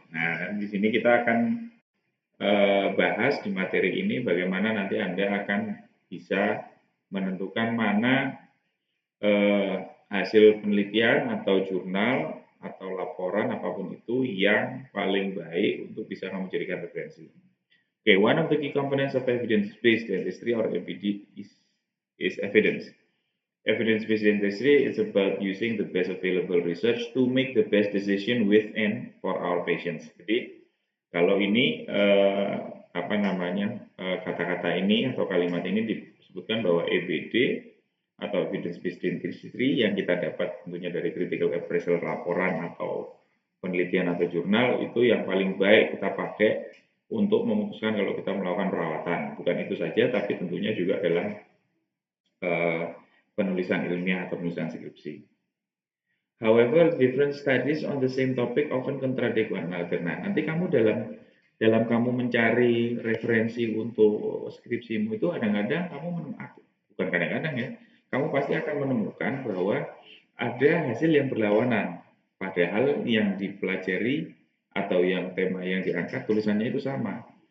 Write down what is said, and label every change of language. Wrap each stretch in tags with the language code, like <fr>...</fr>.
<id>Nah, di sini kita akan bahas di materi ini bagaimana nanti Anda akan bisa menentukan mana hasil penelitian atau jurnal atau laporan apapun itu yang paling baik untuk bisa kamu jadikan referensi.</id> <en>Okay, one of the key components of evidence-based dentistry or EBD is evidence. Evidence-based dentistry is about using the best available research to make the best decision with and for our patients.</en> <id>Jadi kalau ini apa namanya kata-kata ini atau kalimat ini disebutkan bahwa EBD atau evidence based dentistry yang kita dapat tentunya dari critical appraisal laporan atau penelitian atau jurnal itu yang paling baik kita pakai untuk memutuskan kalau kita melakukan perawatan. Bukan itu saja, tapi tentunya juga dalam penulisan ilmiah atau penulisan skripsi.</id> <en>However, different studies on the same topic often contradict one another.</en> <id>Nah, nanti kamu dalam kamu mencari referensi untuk skripsimu itu kadang-kadang kamu menemukan, bukan kadang-kadang ya, kamu pasti akan menemukan bahwa ada hasil yang berlawanan. Padahal yang dipelajari atau yang tema yang diangkat tulisannya itu sama.</id>